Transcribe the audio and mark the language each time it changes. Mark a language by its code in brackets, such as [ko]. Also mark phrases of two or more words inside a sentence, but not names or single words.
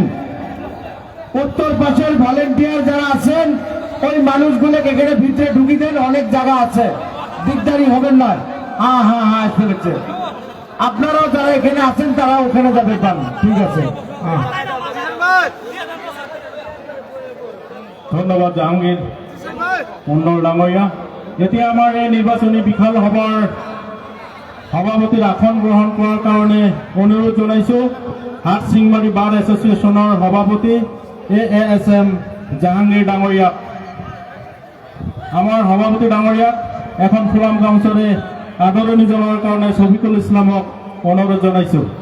[bn] উত্তর পাশের ভলেন্টিয়ার যারা আছেন ওই মানুষগুলোকে এখানে ভিতরে ঢুকিয়ে দেন, অনেক জায়গা আছে, দিকদারি হবেন না। আসতে হচ্ছে আপনারাও যারা এখানে আছেন তারা ওখানে যাবে পান, ঠিক আছে? হ্যাঁ। [as] ধন্যবাদ জাহাঙ্গীর মণ্ডল ডাঙৰীয়া। এতিয়া আমাৰ এই নিৰ্বাচনী বিশাল সভাৰ সভাপতিৰ আসন গ্ৰহণ কৰাৰ কাৰণে অনুৰোধ জনাইছোঁ হাটচিংমাৰী বাৰ এছ'চিয়েশ্যনৰ সভাপতি AASM জাহাঙ্গীৰ ডাঙৰীয়াক। আমাৰ সভাপতি ডাঙৰীয়াক এখন ফুলাম গামোচাৰে আদৰণি জনোৱাৰ কাৰণে শফিকুল ইছলামক অনুৰোধ জনাইছোঁ।